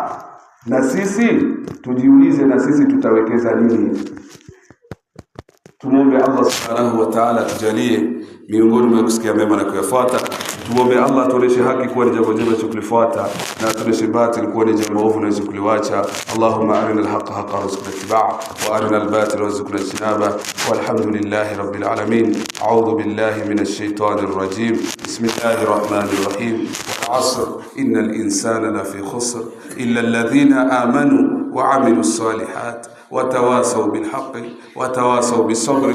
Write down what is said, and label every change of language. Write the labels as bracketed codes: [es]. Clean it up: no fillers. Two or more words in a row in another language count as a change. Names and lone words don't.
[sw] Na sisi tujiulize, na sisi tutawekeza nini? Tumuombe [ar] الله سبحانه وتعالى [sw] tujalie miongoni mwa kusikia mema na kuyafuata. Tumuombe Allah tuoneshe haki kuwa ni jambo jema la kulifuata, na tuoneshe batili kuwa ni jambo ovu na kuliacha. [ar] اللهم أرنا الحق حقا وارزقنا اتباعه وأرنا الباطل وارزقنا اجتنابه. والحمد لله رب العالمين. أعوذ بالله من الشيطان الرجيم. بسم الله الرحمن الرحيم. والعصر إن الإنسان لفي خسر إلا الذين آمنوا وعملوا الصالحات وتواصوا بالحق وتواصوا بالصبر.